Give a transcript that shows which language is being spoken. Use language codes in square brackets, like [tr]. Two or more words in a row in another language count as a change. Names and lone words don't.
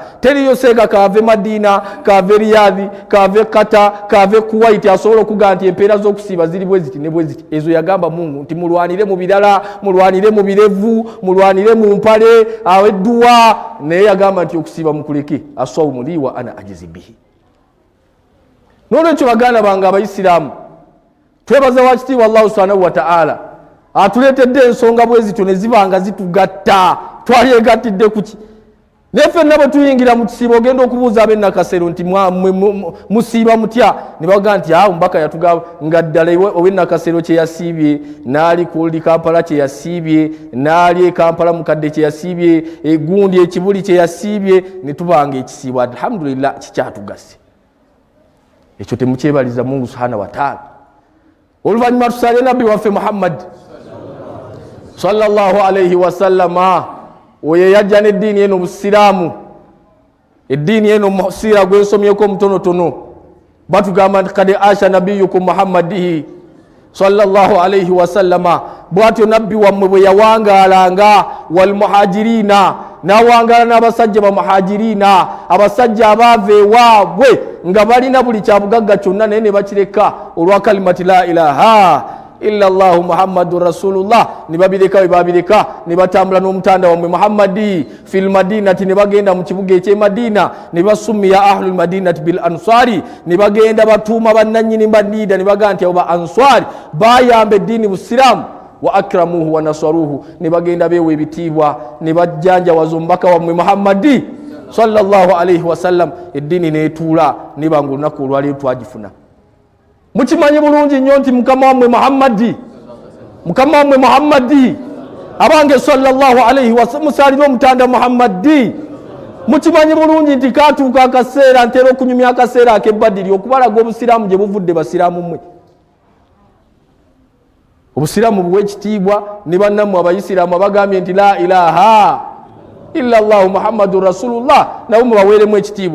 [lg] Teriyo seega kaave Madina, kaave Riyadhi, kaave Qatar, kaave Kuwait asobola okugaa nti empeera z'okusiiba ziri bwe ziti ne bwe ziti. Ezo yagamba Mungu nti mulwanire mu birala, mulwanire mu birevu, mulwanire mu mpale awedduwa, naye yagamba nti okusiiba mukuleke. [ar] الصوم لي وأنا أجزي به. [lg] N'olwekyo baganda bange Abayisiraamu, twebaza wakitiibwa [ar] الله سبحانه وتعالى [lg] atuleetedde ensonga bwe zityo ne zibanga zitugatta. Twalyegattidde kuki? Neffe nabo tuyingira mu kisiibo ogenda okubuuza ab'ennakasero nti musiiba mutya, ne baga nti omubaka yatugamba nga ddala ow'ennakasero kye yasiibye, naali Kuldi Kampala kye yasiibye, naali e Kampala mukadde kye yasiibye, egundi ekibuli kye yasiibye, ne tubanga ekisiibo. Alhamdulillah kikyatugase. Ekyo temukyebaliza Mungu [ar] سبحانه وتعالى. [lg] Oluvannyuma tusale nabbi waffe Muhammad [ar] صلى الله عليه وسلم, [lg] oyo yajja n'eddiini eno Busiraamu. Eddiini eno musiira gwensomyeko omutonotono batugamba nti [ar] كذا عاش نبيكم محمد صلى الله عليه وسلم, [lg] bwatyo nabbi wammwe bwe yawangaalanga [ar] والمهاجرين, [lg] n'awangaala n'abasajja ba muhajirina, abasajja abaava ewaabwe nga balina buli kyabugagga kyonna naye ne bakireka olwa [ar] كلمة لا إله إلا الله محمد رسول الله, [lg] ne babireka bwe babireka ne batambula n'omutanda wammwe [ar] محمد في المدينة, [lg] ne bagenda mu kibuga eky'e Madina, ne basummiya [ar] أهل المدينة بالأنصار, [lg] ne bagenda batuuma bannannyini Madina ne baga nti abo ba ansari bayamba eddiini Busiraamu. [ar] وأكرموه ونصروه, [lg] ne bagenda beewa ebitiibwa ne bajjanjawaza omubaka wammwe Muhammadi [ar] صلى الله عليه وسلم. [lg] Eddiini neetuula nebanga olunaku olwaleero twagifuna. Mukimanyi bulungi nnyo nti mukama wammwe Muhammadi abange [ar] صلى الله عليه وسلم [lg] musaalira omutanda Muhammadi. Mukimanyi bulungi nti kaatuuka akaseera ntera okunyumya akaseera ak'ebbadiri okubalaga Obusiraamu gye buvudde basiraamu mmwe. Obusiraamu buwe ekitiibwa ne bannammwe Abayisiraamu abagambye nti [ar] لا إله إلا الله محمد رسول الله, [lg] nabo mubaweeremu ekitiibwa.